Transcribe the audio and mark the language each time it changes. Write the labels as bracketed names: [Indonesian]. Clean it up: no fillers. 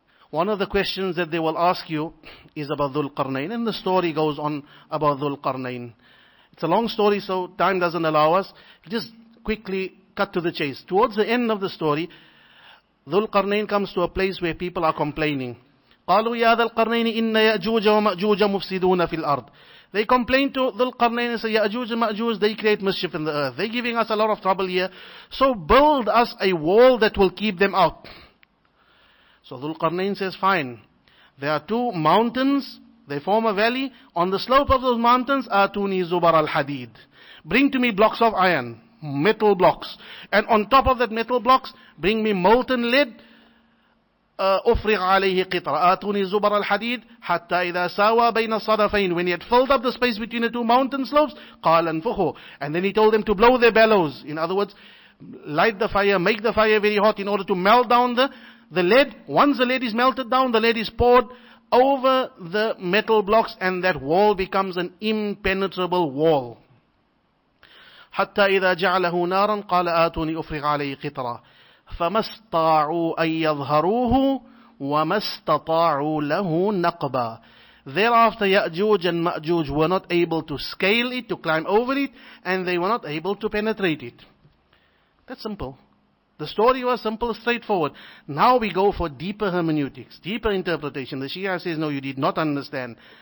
[English] One of the questions that they will ask you is about Dhul Qarnayn, and the story goes on about Dhul Qarnayn. It's a long story, so time doesn't allow us. Just quickly cut to the chase. Towards the end of the story, Dhul Qarnayn comes to a place where people are complaining. [Arabic] قالوا يا ذا القرنين إن يأجوج ومأجوج مفسدون في الأرض. [English] They complain to Dhul Qarnayn and say, Ya'juj and Ma'juj, they create mischief in the earth. They're giving us a lot of trouble here. So build us a wall that will keep them out. So Dhul Qarnayn says, fine. There are two mountains, they form a valley. On the slope of those mountains, [Arabic] Atuni Zubar al-Hadid. [English] Bring to me blocks of iron, metal blocks. And on top of that metal blocks, bring me molten lead. [Arabic] أفرغ عليه قطرة آتوني زبر الحديد حتى إذا ساوى بين الصدفين. [English] When he had filled up the space between the two mountain slopes, [Arabic] قال انفخوا. [English] And then he told them to blow their bellows. In other words, light the fire, make the fire very hot in order to melt down the lead. Once the lead is melted down, the lead is poured over the metal blocks, and that wall becomes an impenetrable wall. [Arabic] حتى إذا جعله نارا قال آتوني أفرغ عليه قطرة فما استطاعوا أن يظهروه وما استطاعوا له نقبا. [English] Thereafter Ya'juj and Ma'juj were not able to scale it, to climb over it, and they were not able to penetrate it. That's simple. The story was simple, straightforward. Now we go for deeper hermeneutics, deeper interpretation. The Shia says, no, you did not understand.